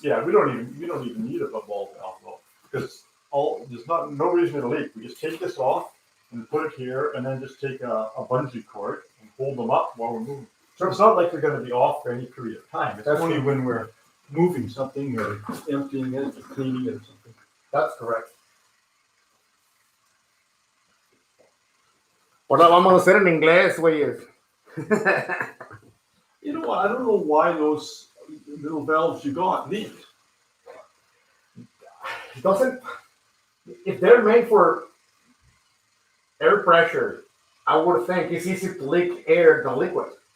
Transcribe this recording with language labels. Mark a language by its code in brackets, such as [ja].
[en] Yeah, we don't even need a ball valve though, because there's no reason to leak. We just take this off and put it here, and then just take a bungee cord and hold them up while we're moving. So it's not like they're going to be off for any period of time. It's That's only true. when we're moving something or emptying it or cleaning it or something. That's correct. [es] Ahora vamos a hacer en inglés, güeyes. [en] You know what? I don't know why those little valves you got leak. Doesn't, if they're made for air pressure, I would think it's easy to leak air than liquid.